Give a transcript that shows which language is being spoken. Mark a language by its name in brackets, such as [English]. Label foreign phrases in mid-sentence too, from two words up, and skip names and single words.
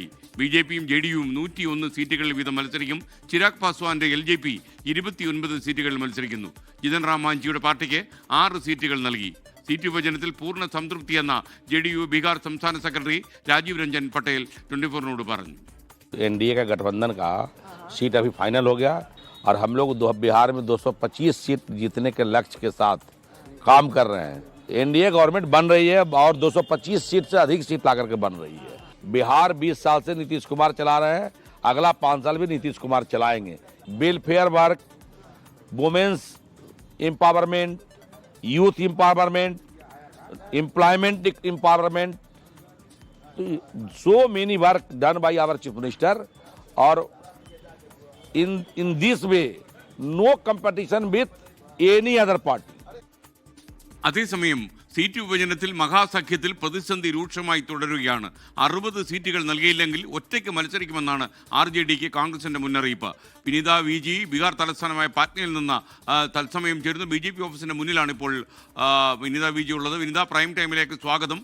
[Malayalam] BJPയും JDUവും 101 സീറ്റുകളിൽ വീതം മത്സരിക്കും. ചിരാഗ് പാസ്വാന്റെ LJP 29 സീറ്റുകളിൽ മത്സരിക്കുന്നു. ജിതൻ റാം മാഞ്ചിയുടെ പാർട്ടിക്ക് 6 സീറ്റുകൾ നൽകി. സീറ്റ് വിഭജനത്തിൽ പൂർണ്ണ സംതൃപ്തിയെന്ന JDU ബീഹാർ സംസ്ഥാന സെക്രട്ടറി രാജീവ് രഞ്ജൻ പട്ടേൽ 24-നോട് പറഞ്ഞു. [Hindi] NDA का गठबंधन का सीट अभी फाइनल हो गया और हम लोग बिहार में 225 सीट जीतने के लक्ष्य के साथ काम कर रहे हैं. NDA गवर्नमेंट बन रही है और 225 सीट से अधिक सीट ला करके बन रही है. बिहार 20 साल से नीतीश कुमार चला रहे हैं. अगला 5 साल भी नीतीश कुमार चलाएंगे. [English] welfare work, women's empowerment, youth empowerment, employment empowerment, so many work done by our chief minister, or in this way no competition with any other party. [Malayalam] അതേസമയം സീറ്റ് വിഭജനത്തിൽ മഹാസഖ്യത്തിൽ പ്രതിസന്ധി രൂക്ഷമായി തുടരുകയാണ്. 60 സീറ്റുകൾ നൽകിയില്ലെങ്കിൽ ഒറ്റയ്ക്ക് മത്സരിക്കുമെന്നാണ് RJDക്ക് കോൺഗ്രസിന്റെ മുന്നറിയിപ്പ്. വിനിത VG ബീഹാർ തലസ്ഥാനമായ പാറ്റ്നയിൽ നിന്ന് തത്സമയം ചേരുന്നു. BJP ഓഫീസിന്റെ മുന്നിലാണ് ഇപ്പോൾ വിനിത VG ഉള്ളത്. വിനിത, പ്രൈം ടൈമിലേക്ക് സ്വാഗതം.